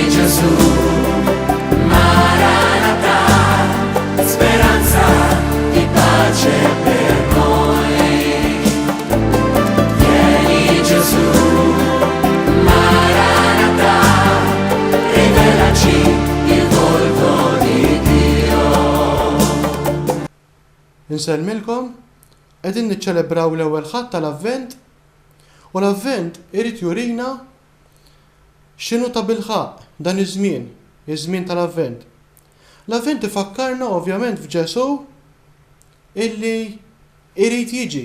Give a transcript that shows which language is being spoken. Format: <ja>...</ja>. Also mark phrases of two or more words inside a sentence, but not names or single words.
<it>Gesù, Maranatha, speranza di pace per noi. Vieni Gesù, Maranatha, rivelaci il volto di Dio.</it> <mt>Insellmilkom, qegħdin niċċelebraw l-ewwel ħadd tal-Avvent u l-Avvent irid jurina x'inhu ta' bilħaq dan iż-żmien tal-Avvent. L-Avvent ifakkarna ovvjament f'Ġesu illi irid jiġi.</mt>